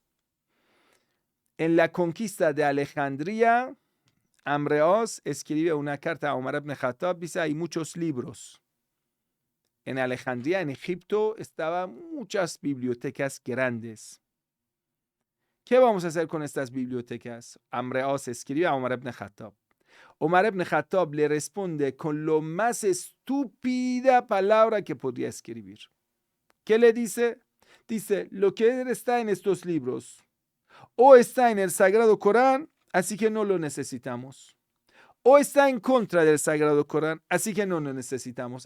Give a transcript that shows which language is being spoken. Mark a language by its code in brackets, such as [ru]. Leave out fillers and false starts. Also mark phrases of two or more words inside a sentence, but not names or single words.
[es] En la conquista de Alejandría, Amreos escribe una carta a Omar ibn Khattab, dice, hay muchos libros. En Alejandría, en Egipto, estaban muchas bibliotecas grandes. ¿Qué vamos a hacer con estas bibliotecas? Amreos escribe a Omar ibn Khattab. Omar ibn Khattab le responde con lo más estúpida palabra que podría escribir. ¿Qué le dice? Dice, lo que está en estos libros o está en el Sagrado Corán, así que no lo necesitamos. O está en contra del Sagrado Corán, así que no lo necesitamos.